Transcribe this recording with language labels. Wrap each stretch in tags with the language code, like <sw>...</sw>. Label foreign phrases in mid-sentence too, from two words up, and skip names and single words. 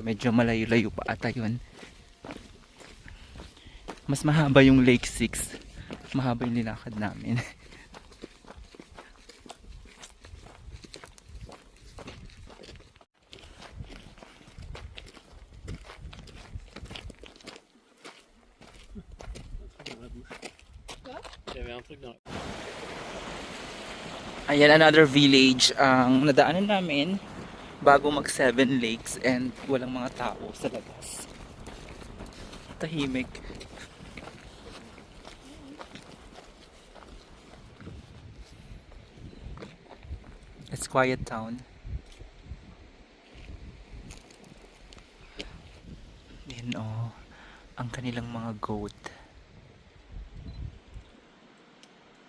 <tl>Medyo malayo-layo pa ata yun. Mas mahaba yung Lake 6. Mahaba yung linakad namin.</tl> <fr>Il y avait un truc dans la...</fr> <tl>Ayan,</tl> <en>another village</en> <tl>ang nadaanan namin bago mag Seven Lakes and walang mga tao sa labas. Tahimik.</tl> <en>It's quiet town.</en> <tl>Yan oh, ang kanilang mga goat.</tl>